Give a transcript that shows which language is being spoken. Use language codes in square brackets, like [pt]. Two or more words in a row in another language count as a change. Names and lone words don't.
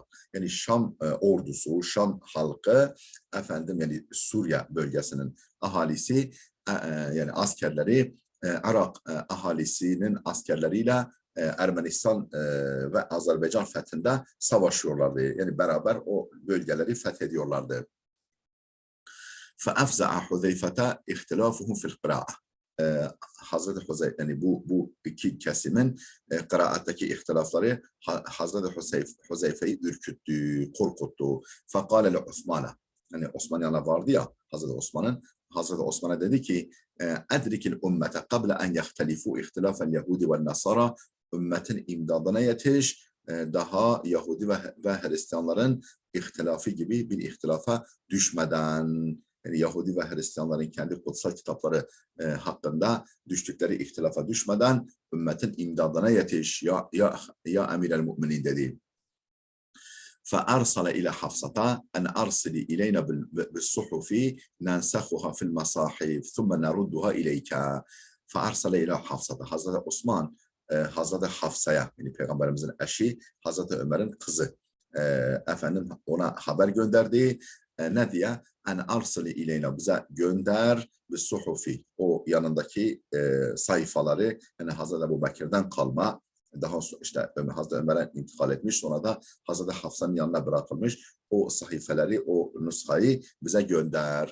[tr] Yani Şam ordusu, Şam halkı yani Suriye bölgesinin ahalisi, yani askerleri Irak ahalisinin askerleriyle Ermenistan ve Azerbaycan fethinde savaşıyorlardı. Yani beraber o bölgeleri fethediyorlardı. [ar] فَاَفْزَعَ حُذَيْفَةَ اِخْتِلَافُهُمْ فِي الْقِرَاءَ. [tr] Hazreti Huzeyfe, yani bu iki kesimin kıraattaki ihtilafları Hazreti Huzeyfe'yi ürküttü, korkuttu. [ar] فَقَالَ لِعُثْمَانَ, [tr] yani Osman yanına vardı ya Hazreti Osman'a dedi ki [ar] أدرك الأمة قبل أن يختلفوا اختلاف اليهود والنصارى, [tr] ümmetin imdadına yetiş, daha Yahudi ve Hristiyanların ihtilafı gibi bir ihtilafa düşmeden, yani Yahudi ve Hristiyanların kendi kutsal kitapları hakkında düştükleri ihtilafa düşmeden ümmetin imdadına yetiş [ar] يا أمير المؤمنين [tr] dedi. [ar] فأرسل إلى حفصة أن أرسلي إلينا بالصحف ننسخها في المصاحف ثم نردها إليك. فأرسل إلى حفصة, [tr] Hazreti Osman Hazreti Hafsa'ya, yani Peygamberimizin eşi Hazreti Ömer'in kızı, ona haber gönderdi. Ne diye? [ar] أن أرسلي إلينا, [tr] bize gönder bis-suhufi, o yanındaki sayfaları, yani Hazreti Ebu Bekir'den kalma, daha sonra işte Hazreti Ömer'e intikal etmiş, sonra da Hazreti Hafsa'nın yanına bırakılmış o sayfeleri, o nüshayı bize gönder.